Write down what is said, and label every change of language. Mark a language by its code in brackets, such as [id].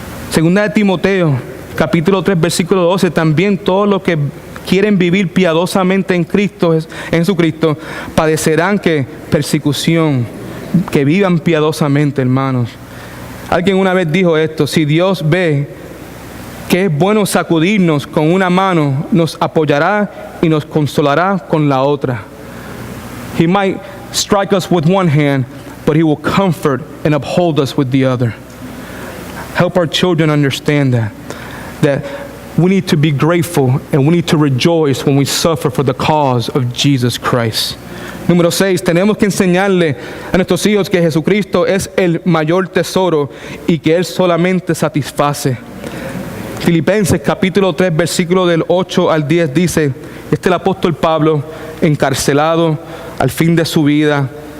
[es] Segunda de Timoteo, capítulo 3, versículo 12. También todos los que quieren vivir piadosamente en Jesucristo, padecerán persecución, que vivan piadosamente, hermanos. Alguien una vez dijo esto: si Dios ve que es bueno sacudirnos con una mano, nos apoyará y nos consolará con la otra. [en] He might strike us with one hand, but He will comfort and uphold us with the other. Help our children understand that we need to be grateful and we need to rejoice when we suffer for the cause of Jesus Christ. [es] Número 6, tenemos que enseñarle a nuestros hijos que Jesucristo es el mayor tesoro y que Él solamente satisface. Filipenses capítulo 3, versículo del 8 al 10 dice, este es el apóstol Pablo, encarcelado al fin de su vida.